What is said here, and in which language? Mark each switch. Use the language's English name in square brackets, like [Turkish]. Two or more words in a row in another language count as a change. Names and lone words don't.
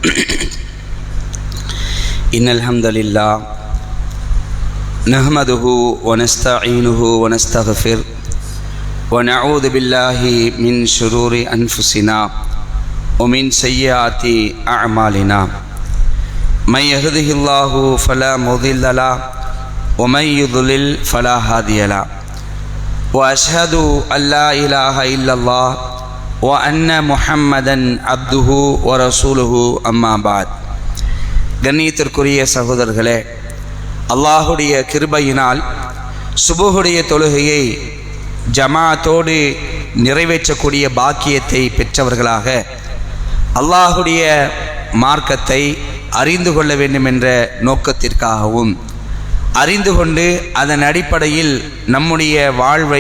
[Arabic] إن الحمد لله نحمده ونستعينه ونستغفر ونعوذ بالله من شرور أنفسنا ومن سيئات أعمالنا. من يهده الله فلا مضل له ومن يضلل فلا هادي له. وأشهد أن لا إله إلا الله وأن محمدا عبده ورسوله أما بعد. [Tamil] கண்ணியத்திற்குரிய சகோதரர்களே, அல்லாஹுடைய கிருபையினால் சுபுஹுடைய தொழுகையை ஜமாஅத்தோடு நிறைவேற்றக்கூடிய பாக்கியத்தை பெற்றவர்களாக அல்லாஹுடைய மார்க்கத்தை அறிந்து கொள்ள வேண்டும் என்ற நோக்கத்திற்காகவும் அறிந்து கொண்டு அதன் அடிப்படையில் நம்முடைய வாழ்வை